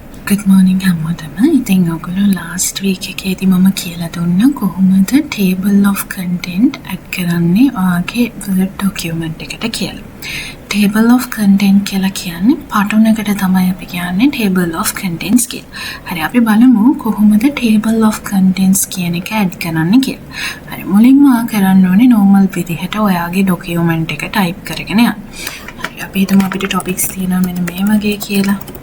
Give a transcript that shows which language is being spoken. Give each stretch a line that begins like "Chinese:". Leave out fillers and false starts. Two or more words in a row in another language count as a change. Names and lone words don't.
English: good morning
Sinhala: හැමෝටම. ඉතින් ඔයගොල්ලෝ
English: last week
Sinhala: එකේදී මම කියලා දුන්නා කොහොමද
English: table of content
Sinhala: add කරන්නේ ඔයාගේ
English: Word document
Sinhala: එකට කියලා.
English: Table of content
Sinhala: කියලා කියන්නේ පාටුනකට තමයි අපි කියන්නේ
English: table of contents
Sinhala: කියලා. හරි අපි බලමු කොහොමද
English: table of contents
Sinhala: කියන එක add කරන්නේ කියලා. හරි මුලින්ම කරන්න ඕනේ normal විදිහට ඔයාගේ document එක type කරගෙන යන්න. හරි අපි හිතමු අපිට topics තියෙනවා මෙන්න මේ වගේ කියලා.